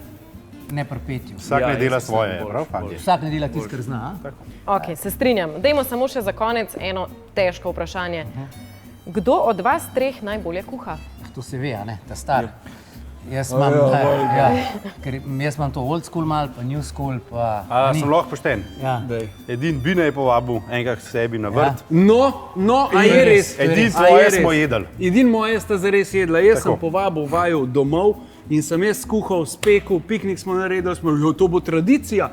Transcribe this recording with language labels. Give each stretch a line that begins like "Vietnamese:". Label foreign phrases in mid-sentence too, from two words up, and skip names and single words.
Slovenian: Ne pri petju. Vsak Ja, ne dela jaz mislim, svoje, bolj, prav, fantje? Vsak ne dela tisto, kar zna. Ok, se strinjam. Dajmo samo še za konec eno težko vprašanje. Kdo od vas treh najbolje kuha? To se ve, a ne, ta star. Jaz imam to
English: old school
Slovenian: mal, pa
English: new school,
Slovenian: pa... Sem lahko pošten. Ja. Edin Bine je povabil enkrat k sebi na vrt. No, a je res? Edin A je svoje res? smo jedli. Edin moje sta zares jedla. Jaz sem Tako. povabil vaju domov in sem jaz skuhal, spekel, piknik smo naredili, to bo tradicija.